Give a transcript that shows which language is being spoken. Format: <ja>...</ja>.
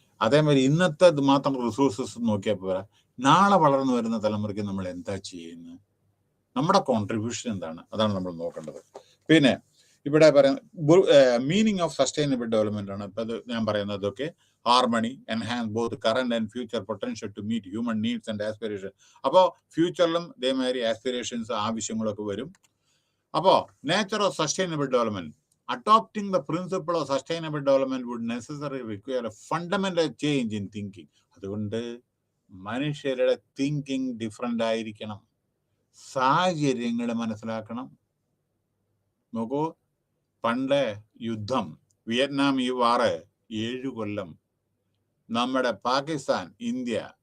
<ml>അതേമാതിരി ഇന്നത്തെ മാത്രം റിസോഴ്സസ് നോക്കിയാൽ പോരാ, നാളെ വളർന്നു വരുന്ന തലമുറയ്ക്ക് നമ്മൾ എന്താ ചെയ്യുന്നത്, നമ്മുടെ കോൺട്രിബ്യൂഷൻ എന്താണ്, അതാണ് നമ്മൾ നോക്കേണ്ടത്. പിന്നെ ഇവിടെ പറയുന്ന</ml> <en>meaning of sustainable development</en> <ml>ആണ്. ഇപ്പം അത് ഞാൻ പറയുന്നതൊക്കെ</ml> <en>Harmony, enhance both current and future potential to meet human needs and aspiration.</en> <ml>അപ്പോൾ ഫ്യൂച്ചറിലും ഇതേമാതിരി ആസ്പിറേഷൻസ്, ആവശ്യങ്ങളൊക്കെ വരും. അപ്പോൾ</ml> <en>Nature of sustainable development, adopting the principle of sustainable development would necessarily require a fundamental change in thinking.</en> <ml>അതുകൊണ്ട് മനുഷ്യരുടെ thinking different ആയിരിക്കണം, സാഹചര്യങ്ങൾ മനസ്സിലാക്കണം. നോക്കൂ, പണ്ട് യുദ്ധം, വിയറ്റ്നാം വാറ് 7 കൊല്ലം, നമ്മുടെ പാകിസ്ഥാൻ, ഇന്ത്യ</ml>